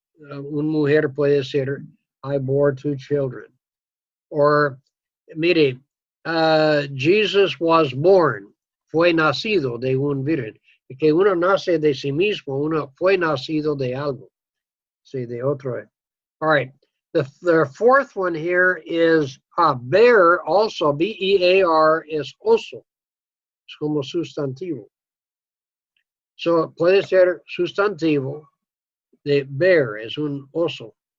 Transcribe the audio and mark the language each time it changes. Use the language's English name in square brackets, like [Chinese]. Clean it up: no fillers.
[Spanish] Una mujer puede decir, [English] I bore 2 children. Or, [Spanish] mire, [English] Jesus was born. [Spanish] Fue nacido de un virgen. Que uno nace de sí mismo, uno fue nacido de algo. Sí, de otro. [English] All right. The fourth one here is bear, also, B-E-A-R, is oso. [Spanish] Es como sustantivo. So, puede ser sustantivo de bear, es un oso.